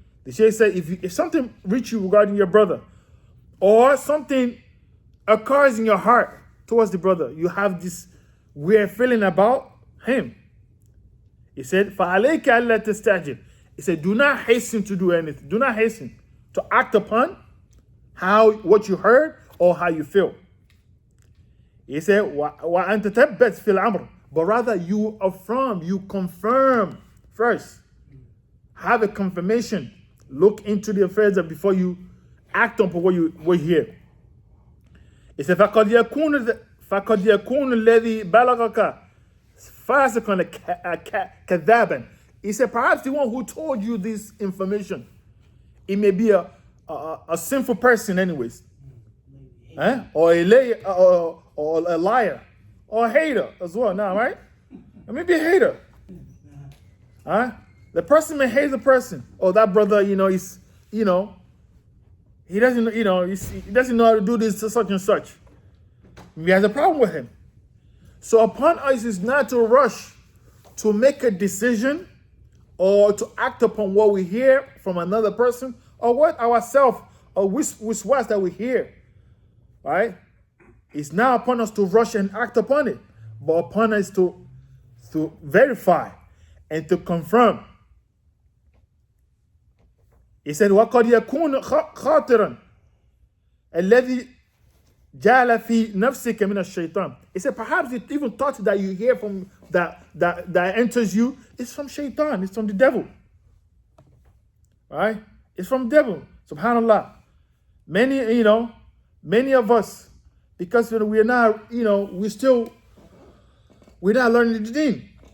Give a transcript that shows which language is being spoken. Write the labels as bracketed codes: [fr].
[en] The Shaykh said, if something reach you regarding your brother, or something occurs in your heart towards the brother, you have this weird feeling about him. He said, [ar] فَعَلَيْكَ أَلَّا تَسْتَعْجِلْ. [en] He said, do not hasten to do anything. Do not hasten to act upon what you heard or how you feel. He said, [ar] وَأَنْ تَتَبَّتْ فِي الْأَمْرِ. [en] But rather you affirm, you confirm first. Have a confirmation. Look into the affairs before you act upon what you hear. He said, [ar] فَقَدْ يَكُونُ الَّذِي بَلَغَكَ فَاسِقًا كَذَّابًا. [en] He said, perhaps the one who told you this information, it may be a sinful person anyways. Or a liar. Or a hater as well now, right? It may be a hater. The person may hate the person. Oh, that brother, he doesn't, he doesn't know how to do this to such and such. He has a problem with him. So upon us is not to rush to make a decision or to act upon what we hear from another person or what ourselves or which words that we hear. Right? It's not upon us to rush and act upon it, but upon us to verify and to confirm. He said, [ar] وَقَدْ يَكُونُ خَاطِرًا الَّذِي جَعَلَ فِي نَفْسِكَ مِنَ الشَّيْطَانِ. [en] He said, perhaps the even thought that you hear from that enters you is from shaitan, it's from the devil. Right? It's from the devil. SubhanAllah. Many of us, because we're not, we're not learning the deen.